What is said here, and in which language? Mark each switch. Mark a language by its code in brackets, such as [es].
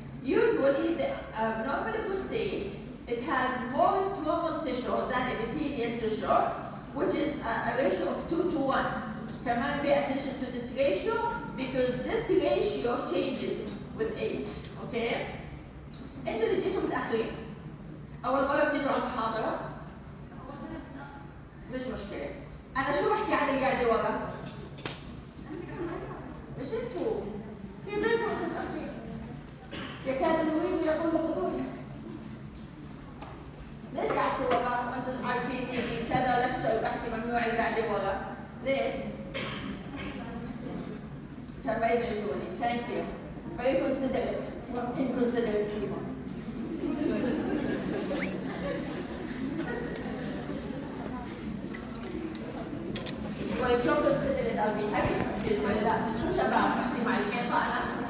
[en] Usually, the normal prostate, it has more stromal tissue than epithelial tissue, which is a ratio of 2 to 1. Come on, pay attention to this ratio because this ratio changes with age. Okay? [ar] انتوا اللي جيتوا متأخرين. أول مرة بتيجوا على المحاضرة؟ مش مشكلة. أنا شو بحكي عن اللي قاعدة ورا؟ مش انتوا. في ضيف متأخرين. يكاد المريض يقول حضوري. ليش قعدتوا ورا؟ وأنتم عارفين إني كذا لكتشر بحكي ممنوع القعدة ورا. ليش؟ كان ما يزعجوني. [en] Thank you. Very considerate. Inconsiderate people. [ar] ولو [en] considerate I'll be happy. [ar] ولا لا؟ شباب بحكي مع الجيطة أنا.